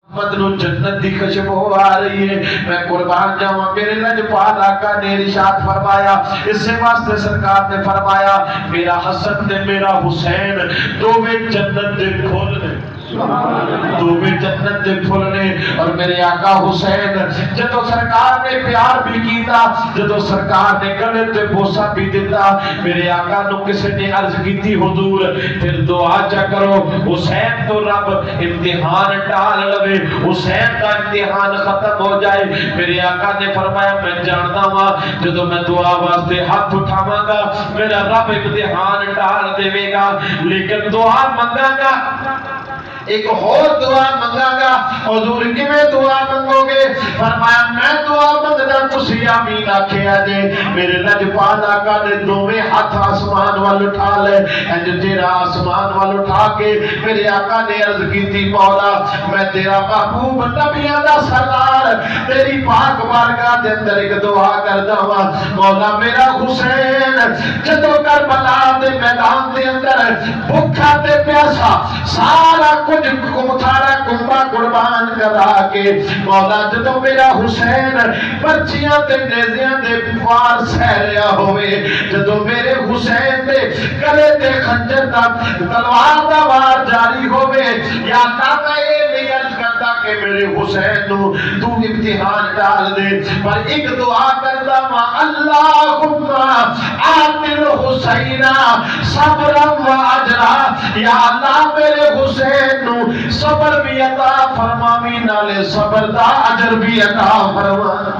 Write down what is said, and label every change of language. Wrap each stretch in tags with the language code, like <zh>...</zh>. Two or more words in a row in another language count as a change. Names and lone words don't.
<pa>مدنو جنت دی خوشبو آ رہی ہے. میں قربان جاواں میرے لجپال آقا نے ارشاد فرمایا. اس سے واسطے سرکار نے فرمایا میرا حسن تے میرا حسین دوویں جنت دے پھول نے, دوویں جنت دے پھول نے. اور میرے آقا حسین جدو سرکار نے پیار بھی کیتا, جدو سرکار نے گلے تے بوسا بھی دیتا, میرے آقا نو کسی نے عرض کیتی حضور پھر دعا چا کرو حسین تو رب امتحان ٹال لوے,</pa> <ur>حسین کا امتحان ختم ہو جائے.</ur> <pa>میرے آقا نے فرمایا</pa> <ur>میں جانتا ہوں</ur> <pa>جدو میں دعا واسطے ہاتھ اٹھاواں گا میرا رب امتحان ٹال دے گا, لیکن دعا منگا گا ایک اور دعا منگا گا. حضور کیویں دعا منگو گے؟ فرمایا میں دعا منگدا تسی آمین آکھیا جے. میرے لجپال آقا نے دوویں ہاتھ آسمان وال اٹھا لے, انج تیرا آسمان وال اٹھا کے میرے آقا نے عرض کیتی مولا میں تیرا محبوب نبیاں دا سردار تیری پاک بارگاہ دے اندر ایک دعا کردا ہاں. مولا میرا حسین جدوں کربلا دے میدان دے اندر بھوکا تے پیاسا سارا کچھ سارا کنبا قربان کرا کے مولا جدوں میرا حسین پرچیاں تے نیزیاں دے وار سہ رہا ہوئے, جدوں میرے حسین دے گلے تے خنجر دا تلوار دا وار جاری ہوئے,</pa> <ur>یا اللہ میں یہ نہیں عرض کرتا</ur> <pa>کہ میرے حسین نو تو امتحان ڈال دے, پر ایک دعا کرتا ماں</pa> <ar>اللہم آتل حسین صبرا و اجرا.</ar> <pa>یا اللہ میرے حسین نو صبر بھی عطا فرماوی نالے صبر دا اجر بھی عطا فرما.</pa>